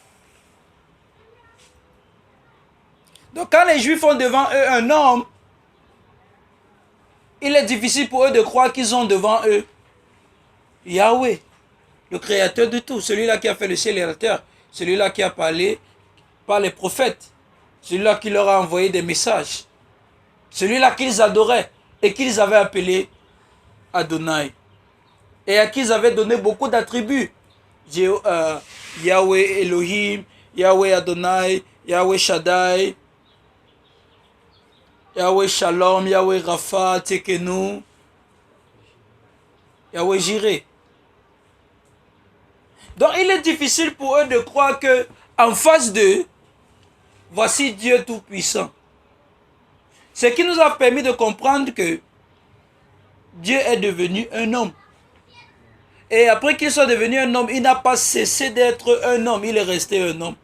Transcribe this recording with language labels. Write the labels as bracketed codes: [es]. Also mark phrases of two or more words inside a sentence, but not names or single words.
[fr] Donc quand les Juifs ont devant eux un homme, il est difficile pour eux de croire qu'ils ont devant eux Yahweh, le créateur de tout, celui-là qui a fait le ciel et la terre, celui-là qui a parlé par les prophètes, celui-là qui leur a envoyé des messages, celui-là qu'ils adoraient et qu'ils avaient appelé Adonai, et à qui ils avaient donné beaucoup d'attributs. Yahweh Elohim, Yahweh Adonai, Yahweh Shaddai, Yahweh Shalom, Yahweh Rapha, Tekenu, Yahweh Jireh. Donc il est difficile pour eux de croire que en face d'eux, voici Dieu Tout-Puissant. Ce qui nous a permis de comprendre que Dieu est devenu un homme. Et après qu'il soit devenu un homme, il n'a pas cessé d'être un homme, il est resté un homme.